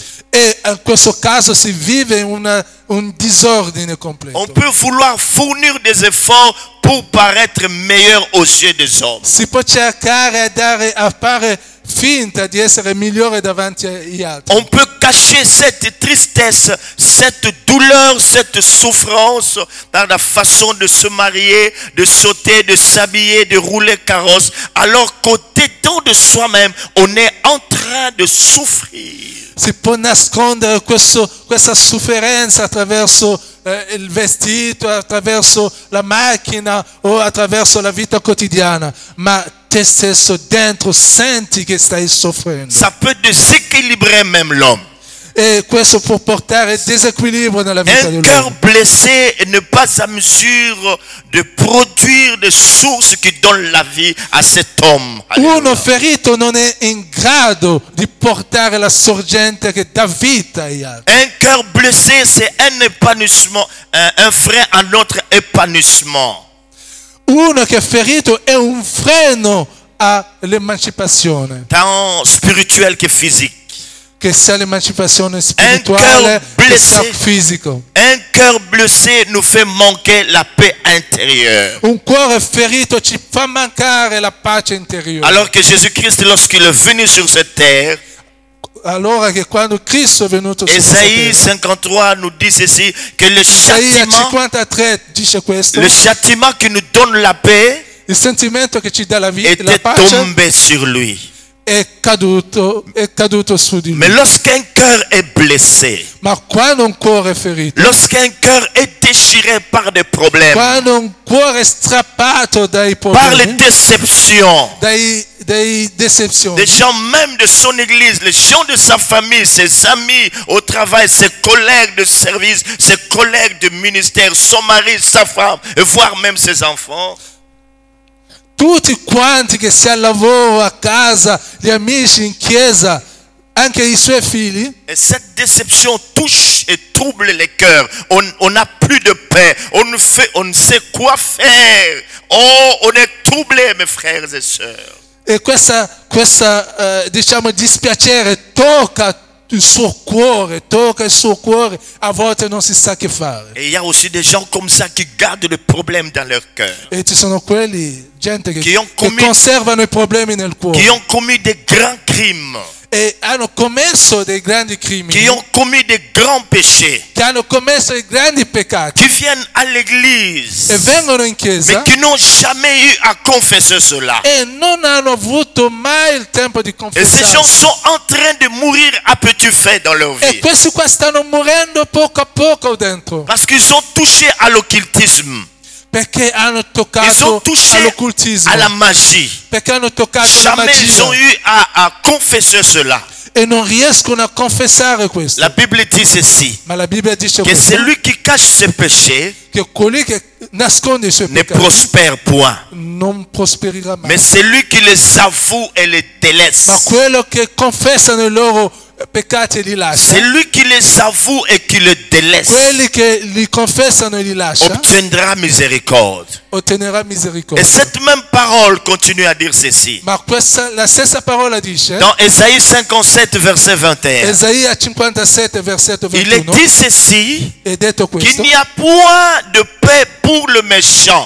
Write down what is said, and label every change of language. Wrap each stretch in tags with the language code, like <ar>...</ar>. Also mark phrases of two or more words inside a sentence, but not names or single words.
<it>E in questo caso si vive un disordine completo.</it> <fr>On peut vouloir fournir des efforts pour paraître meilleur aux yeux des hommes.</fr> <it>Si può cercare a fare finta di essere migliore davanti agli altri.</it> <fr>On peut cacher cette tristesse, cette douleur, cette souffrance par la façon de se marier, de sauter, de s'habiller, de rouler carrosse, alors qu'au dedans de soi-même, on est en train de souffrir.</fr> <it>Si può nascondere questa sofferenza attraverso il vestito, attraverso la macchina o attraverso la vita quotidiana, ma te stesso dentro senti che stai soffrendo.</it> <fr>Ça peut déséquilibrer même l'homme.</fr> <it>E questo può portare disequilibrio nella vita</it> <fr>Un cœur</fr> <it>dell'uomo.</it> <fr>blessé n'est pas à mesure de produire des sources qui donnent la vie à cet homme.</fr> <it>Uno</it> <fr>Alléluia.</fr> <it>ferito non è in grado di portare la sorgente che dà vita agli altri.</it> <fr>Un cœur blessé, c'est un épanouissement, un frein à notre épanouissement.</fr> <it>Uno che è ferito è un freno all'emancipazione,</it> <fr>Tant spirituel que physique.</fr> <it>che sia l'emancipazione spirituale che sia fisico.</it> <fr>Un cœur blessé nous fait manquer la paix intérieure.</fr> <it>Un cuore ferito ci fa mancare la pace interiore.</it> <fr>Alors que Jésus-Christ, lorsqu'il est venu sur cette terre,</fr> <it>Allora che quando Cristo è venuto su questa</it> <fr>Ésaïe</fr> <it>terra,</it> <fr>53 nous dit ceci, que</fr> <it>Isaia 53 dice questo:</it> <fr>le châtiment qui nous donne la paix</fr> <it>il sentimento che ci dà la vita, la</it> <fr>était</fr> <it>pace,</it> <fr>tombé sur lui.</fr> <it>è caduto su di lui.</it> <fr>Mais lorsqu'un cœur est blessé,</fr> <it>Ma quando un cuore è ferito,</it> <fr>lorsqu'un cœur est déchiré par des problèmes,</fr> <it>quando un cuore è strappato dai</it> <fr>par les</fr> <it>problemi,</it> <fr>déceptions,</fr> <it>dai decepzioni,</it> <fr>des gens même de son église, les gens de sa famille, ses amis au travail, ses collègues de service, ses collègues de ministère, son mari, sa femme, et voire même ses enfants,</fr> <it>tutti quanti che sia al lavoro, a casa, gli amici in chiesa, anche i suoi figli,</it> <fr>et cette déception touche et trouble les cœurs. On n'a plus de paix, on ne sait quoi faire. Oh, on est troublé, mes frères et sœurs.</fr> <it>e questa diciamo dispiacere tocca il suo cuore, a volte non si sa che fare.</it> <fr>Et il y a aussi des gens comme ça qui gardent le problème dans leur cœur,</fr> <it>E ci sono gente Che che conservano i problemi nel cuore</it> <fr>qui ont commis des grands crimes,</fr> <it>e hanno commesso dei grandi crimini,</it> <fr>qui ont commis des grands péchés,</fr> <it>che hanno commesso i grandi peccati</it> <fr>qui viennent à l'église,</fr> <it>e vengono in</it> <fr>mais</fr> <it>chiesa</it> <fr>qui n'ont jamais eu à confesser cela.</fr> <it>e non hanno avuto mai il tempo di</it> <fr>Et ces gens</fr> <it>confessarsi.</it> <fr>sont en train de mourir à petit feu dans leur</fr> <it>E</it> <fr>vie.</fr> <it>questi qua stanno morendo poco a poco dentro,</it> <fr>Parce qu'ils ont touché à l'occultisme.</fr> <it>perché hanno</it> <fr>Ils ont</fr> <it>toccato</it> <fr>touché</fr> <it>all'occultismo,</it> <fr>à la magie.</fr> <it>perché hanno toccato la</it> <fr>Jamais ils ont</fr> <it>magia</it> <fr>eu à confesser cela.</fr> <it>e non riescono a confessare questo.</it> <fr>La Bible dit ceci,</fr> <it>Ma la Bibbia dice</it> <fr>que</fr> <it>questo,</it> <fr>celui qui cache ses péchés</fr> <it>che colui che nasconde i suoi</it> <fr>ne</fr> <it>peccati</it> <fr>prospère point.</fr> <it>non prosperirà mai.</it> <fr>Mais celui qui les avoue et les délaisse,</fr> <it>Ma quello che confessano i loro peccati e li lascia,</it> <fr>celui qui les avoue et qui les délaisse,</fr> <it>quelli che li confessano e li lascia,</it> <fr>obtiendra miséricorde.</fr> <it>ottenerà</it> <fr>Et</fr> <it>misericordia.</it> <fr>cette même parole continue à dire ceci.</fr> <it>Ma la stessa parola dice,</it> <fr>Dans Ésaïe 57, verset 21,</fr> <it>Esaia 57, versetto il est 21,</it> <fr>dit ceci,</fr> <it>è detto</it> <fr>qu'il</fr> <it>questo,</it> <fr>n'y a point de paix pour le méchant.</fr>